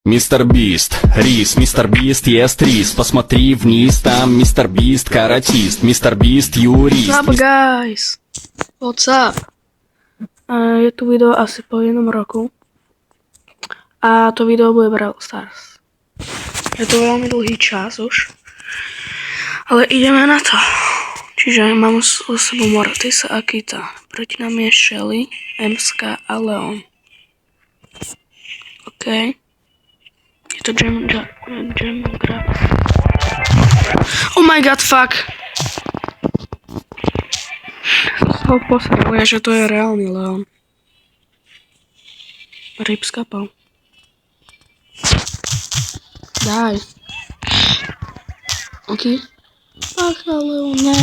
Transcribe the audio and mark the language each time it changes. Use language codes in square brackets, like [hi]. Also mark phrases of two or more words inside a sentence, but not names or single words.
[ru] Мистер Бист, рис, мистер Бист ест рис. Посмотри вниз, там мистер Бист каратист. Мистер Бист юрист. [en] What's up guys? What's up? [sk] Je tu video asi po jednom roku. A to video bude Brawl Stars. Je to veľmi dlhý čas už. Ale ideme na to. Čiže mám s sebou Mortisa a Kita. Proti nám je Shelly, Emska a Leon. OK. Je to Jam gra. [en] Oh my god, fuck! [sk] Som posral, že to je reálny Leon. Rip skapal. Daj. OK. Ach, Leon, ne.